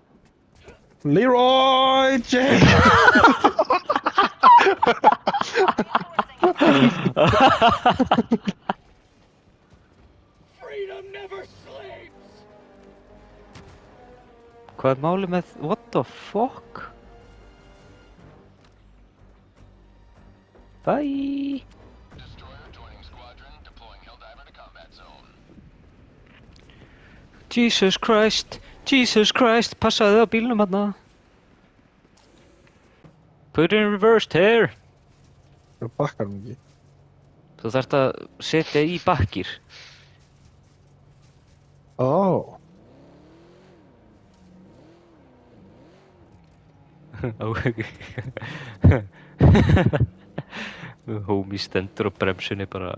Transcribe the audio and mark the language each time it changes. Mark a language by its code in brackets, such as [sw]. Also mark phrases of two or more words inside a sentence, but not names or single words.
[is] Leroy James! Hvað er málið með... [en] What the fuck? Bye! Jesus Christ! Jesus Christ! [is] Passaðu á bílnum hérna! [en] Put in reversed here! [is] Það bakkar hann ekki. Þú þarft að setja í bakkir. Ó. Homie stendur á bremsunni bara...